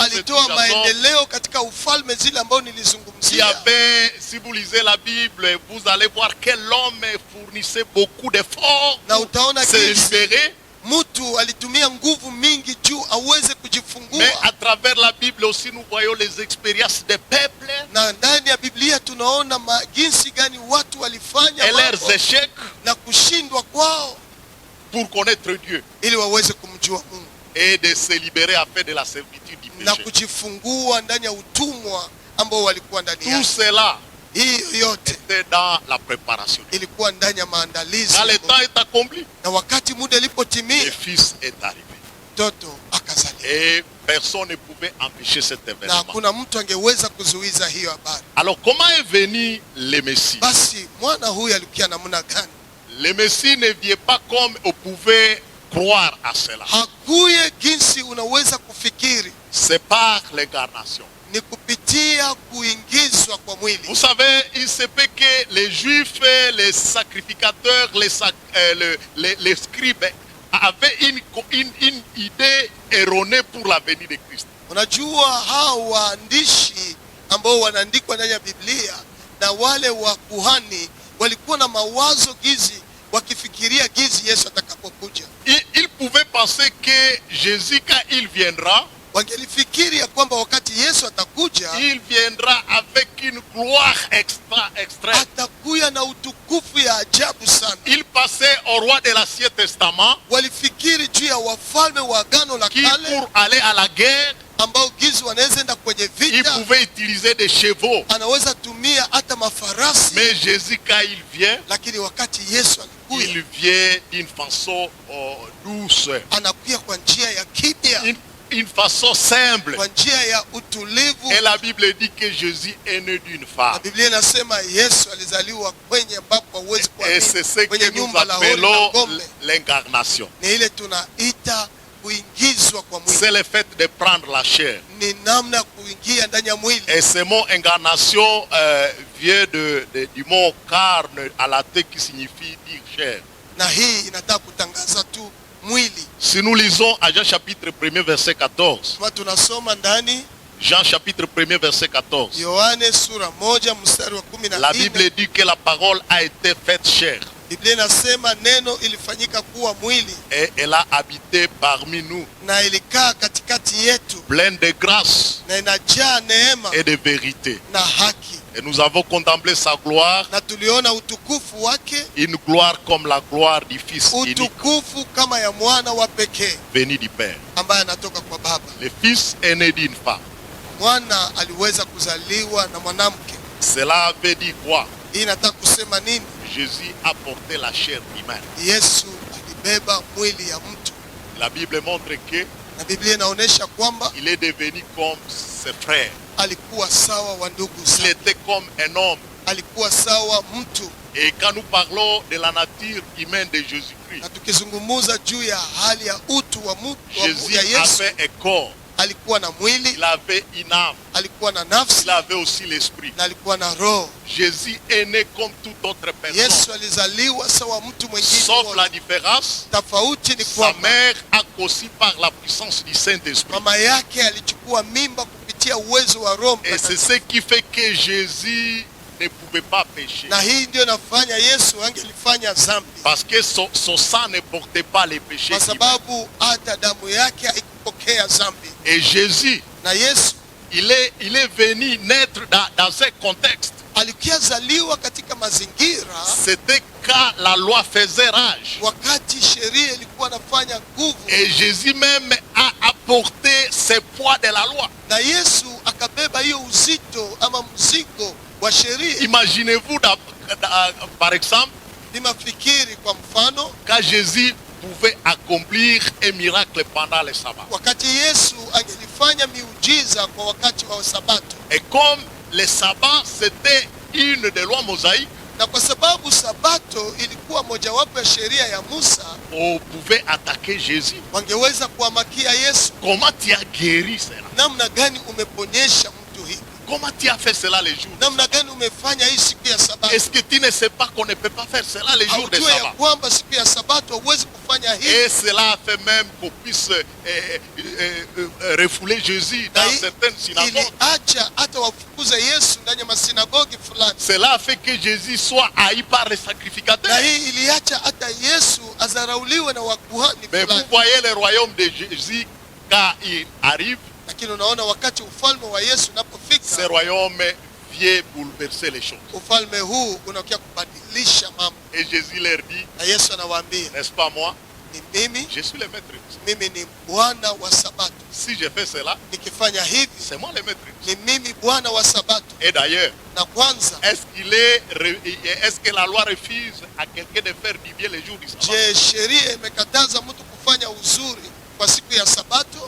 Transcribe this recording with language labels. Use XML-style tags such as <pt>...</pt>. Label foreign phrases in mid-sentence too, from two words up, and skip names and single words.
<sw>alitoa</sw> <fr>tout ça.</fr> <sw>maendeleo katika ufalme zile ambayo</sw> <fr>Il y</fr> <sw>nilizungumzia.</sw> <fr>avait, si vous lisez la Bible, vous allez voir que l'homme fournissait beaucoup d'efforts</fr> <sw>Na</sw> <fr>pour</fr> <sw>utaona</sw> <fr>se</fr> <sw>jinsi</sw> <fr>libérer.</fr> <sw>mtu alitumia nguvu mingi juu aweze</sw> <fr>Mais</fr> <sw>kujifungua.</sw> <fr>à travers la Bible aussi, nous voyons les expériences des peuples</fr> <sw>Na ndani ya Biblia tunaona jinsi gani watu walifanya</sw> <fr>et leurs</fr> <sw>mambo</sw> <fr>échecs</fr> <sw>na kushindwa kwao</sw> <fr>pour connaître Dieu</fr> <sw>ili waweze kumjua Mungu</sw> <fr>et de se libérer afin de la servitude du</fr> <sw>na</sw> <fr>péché.</fr> <sw>kujifungua ndani ya utumwa ambao walikuwa ndani</sw> <fr>Tout</fr> <sw>yake.</sw> <fr>cela</fr> <sw>Hii yote</sw> <fr>était dans la préparation.</fr> <sw>ilikuwa ndani ya maandalizi</sw> <fr>Quand</fr> <sw>ya</sw> <fr>le</fr> <sw>Mungu.</sw> <fr>temps est accompli,</fr> <sw>Na wakati muda</sw> <fr>le</fr> <sw>ilipotimia,</sw> <fr>Fils est arrivé.</fr> <sw>mtoto akazaliwa,</sw> <fr>Et personne ne pouvait empêcher cet</fr> <sw>na</sw> <fr>événement.</fr> <sw>hakuna mtu angeweza kuzuiza hiyo habari.</sw> <fr>Alors comment est venu le Messie?</fr> <sw>Basi mwana huyu alikuwa namna gani?</sw> <fr>Le Messie ne vient pas comme on pouvait croire à cela.</fr> <sw>Hakuye jinsi unaweza kufikiri,</sw> <fr>C'est par l'incarnation.</fr> <sw>ni kupitia kuingizwa kwa mwili.</sw> <fr>Vous savez, il se peut que les Juifs, les sacrificateurs, les scribes avaient une idée erronée pour la venue de Christ.</fr> <sw>Unajua hao waandishi ambao wanaandikwa ndani ya Biblia na wale wa kuhani walikuwa na mawazo gizi, wakifikiria gizi Yesu atakapokuja.</sw> <fr>Ils pouvaient penser que Jésus, quand il viendra,</fr> <sw>Wangelifikiri ya kwamba wakati Yesu atakuja</sw> <fr>il viendra avec une gloire extrême.</fr> <sw>atakuya na utukufu ya ajabu sana.</sw> <fr>Il passait au roi de l'Ancien Testament</fr> <sw>Walifikiri juu ya wafalme wa Agano la</sw> <fr>qui,</fr> <sw>Kale</sw> <fr>pour aller à la guerre,</fr> <sw>ambao gizi wanaweza enda kwenye</sw> <fr>il</fr> <sw>vita,</sw> <fr>pouvait utiliser des chevaux.</fr> <sw>anaweza tumia hata mafarasi.</sw> <fr>Mais Jésus, quand il vient,</fr> <sw>Lakini wakati Yesu anakuya,</sw> <fr>il vient d'une façon douce,</fr> <sw>anakuya kwa njia ya kimya,</sw> <fr>une façon simple.</fr> <sw>kwa njia ya utulivu.</sw> <fr>Et la Bible dit que Jésus est né d'une</fr> <sw>Na</sw> <fr>femme.</fr> <sw>Biblia inasema Yesu alizaliwa kwenye ambapo hauwezi</sw> <fr>Et c'est ce</fr> <sw>kuamini, kwenye</sw> <fr>que nous</fr> <sw>nyumba la hori na</sw> <fr>appelons</fr> <sw>ng'ombe.</sw> <fr>l'incarnation.</fr> <sw>Ni ile tunaita kuingizwa kwa mwili,</sw> <fr>C'est le fait de prendre la chair.</fr> <sw>ni namna ya kuingia ndani ya mwili.</sw> <fr>Et ce mot incarnation vient du mot carne à la tête qui signifie dire chair.</fr> <sw>Na hii inataka kutangaza tu mwili.</sw> <fr>Si nous lisons à Jean chapitre 1er verset 14,</fr> <sw>Kama tunasoma ndani</sw> <fr>Jean chapitre 1er verset 14,</fr> <sw>Yohane sura 1 mstari wa</sw> <fr>la</fr> <sw>14,</sw> <fr>Bible dit que la parole a été faite chair</fr> <sw>Biblia inasema neno ilifanyika kuwa mwili</sw> <fr>et elle a habité parmi nous,</fr> <sw>na ilikaa katikati yetu</sw> <fr>pleine de grâce</fr> <sw>na inajaa neema</sw> <fr>et de vérité.</fr> <sw>na haki,</sw> <fr>Et nous avons contemplé sa gloire,</fr> <sw>na tuliona utukufu wake,</sw> <fr>une gloire comme la gloire du Fils unique</fr> <sw>utukufu kama ya mwana wa pekee</sw> <fr>venu du Père.</fr> <sw>ambaye anatoka kwa Baba.</sw> <fr>Le Fils est né d'une femme.</fr> <sw>Mwana aliweza kuzaliwa na mwanamke.</sw> <fr>Cela veut dire quoi?</fr> <sw>Hii inataka kusema nini?</sw> <fr>Jésus a porté la chair humaine.</fr> <sw>Yesu alibeba mwili ya mtu,</sw> <fr>La Bible montre que</fr> <sw>na Biblia inaonyesha kwamba</sw> <fr>il est devenu comme ses frères.</fr> <sw>alikuwa sawa wa ndugu</sw> <fr>Il</fr> <sw>zake,</sw> <fr>était comme un homme.</fr> <sw>alikuwa sawa mtu.</sw> <fr>Et quand nous parlons de la nature humaine de Jésus-Christ,</fr> <sw>Na tukizungumuza juu ya hali ya utu wa mtu</sw> <fr>Jésus</fr> <sw>ya Yesu,</sw> <fr>avait un corps,</fr> <sw>alikuwa na mwili,</sw> <fr>il avait une âme,</fr> <sw>alikuwa na nafsi</sw> <fr>il avait aussi l'esprit.</fr> <sw>na alikuwa na roho.</sw> <fr>Jésus est né comme toute autre personne.</fr> <sw>Yesu alizaliwa sawa mtu mwingine</sw> <fr>Sauf</fr> <sw>wote.</sw> <fr>la différence,</fr> <sw>Tofauti ni</sw> <fr>sa</fr> <sw>kwamba</sw> <fr>mère a conçu par la puissance du Saint-Esprit.</fr> <sw>mama yake alichukua mimba kupitia uwezo wa Roho</sw> <fr>Et c'est</fr> <sw>Mtakatifu.</sw> <fr>ce qui fait que Jésus ne pouvait pas pécher.</fr> <sw>Na hii ndio nafanya Yesu angelifanya dhambi,</sw> <fr>Parce que son sang ne portait pas les péchés.</fr> <sw>kwa sababu hata damu yake haikupokea dhambi.</sw> <fr>Et Jésus,</fr> <sw>Na Yesu</sw> <fr>il est venu naître dans un contexte.</fr> <sw>alikuwa zaliwa katika mazingira</sw> <fr>C'était quand la loi faisait rage.</fr> <sw>wakati sheria ilikuwa nafanya nguvu,</sw> <fr>Et Jésus même a apporté ce poids de la loi.</fr> <sw>na Yesu akabeba hiyo uzito ama mzigo wa sheria.</sw> <fr>Imaginez-vous, par exemple,</fr> <sw>Nimafikiri kwa mfano,</sw> <fr>quand Jésus pouvait accomplir un miracle pendant le sabbat.</fr> <sw>wakati Yesu angelifanya miujiza kwa wakati wa Sabato,</sw> <fr>Et comme le sabbat c'était une des lois mosaïques,</fr> <sw>na kwa sababu Sabato ilikuwa mojawapo ya sheria ya Musa,</sw> <fr>on pouvait attaquer Jésus.</fr> <sw>wangeweza kuamakia Yesu.</sw> <fr>Comment tu as guéri cela?</fr> <sw>Namna gani umeponyesha mtu hivi?</sw> <fr>Comment tu as fait cela les jours?</fr> <sw>Namna gani umefanya hii siku ya Sabato?</sw> <fr>Est-ce que tu ne sais pas qu'on ne peut pas faire cela les jours de</fr> <sw>Haujue ya</sw> <fr>sabbat?</fr> <sw>kwamba siku ya Sabato huwezi kufanya</sw> <fr>Et</fr> <sw>hivi?</sw> <fr>cela a fait même qu'on puisse refouler Jésus</fr> <sw>Na</sw> <fr>dans</fr> <sw>hii</sw> <fr>certaines synagogues.</fr> <sw>iliacha hata wafukuze Yesu ndani ya masinagogi fulani.</sw> <fr>Cela a fait que Jésus soit haï par les sacrificateurs.</fr> <sw>Na hii iliacha hata Yesu azarauliwe na wakuhani</sw> <fr>Mais vous</fr> <sw>fulani.</sw> <fr>voyez le royaume de Jésus quand il arrive,</fr> <sw>Lakini unaona wakati ufalme wa Yesu</sw> <fr>ce</fr> <sw>unapofika,</sw> <fr>royaume vient bouleverser les choses.</fr> <sw>ufalme huu unakuja kubadilisha mambo.</sw> <fr>Et Jésus leur dit,</fr> <sw>Na Yesu anawaambia,</sw> <fr>n'est-ce pas moi?</fr> <sw>ni mimi,</sw> <fr>Je suis le maître.</fr> <sw>mimi ni Bwana wa Sabato.</sw> <fr>Si je fais cela,</fr> <sw>Nikifanya hivi,</sw> <fr>c'est moi le maître.</fr> <sw>ni mimi Bwana wa Sabato.</sw> <fr>Et d'ailleurs,</fr> <sw>Na kwanza,</sw> <fr>est-ce que la loi refuse à quelqu'un de faire du bien les jours du sabbat?</fr> <sw>je, sheria imekataza mtu kufanya uzuri kwa siku ya Sabato?</sw>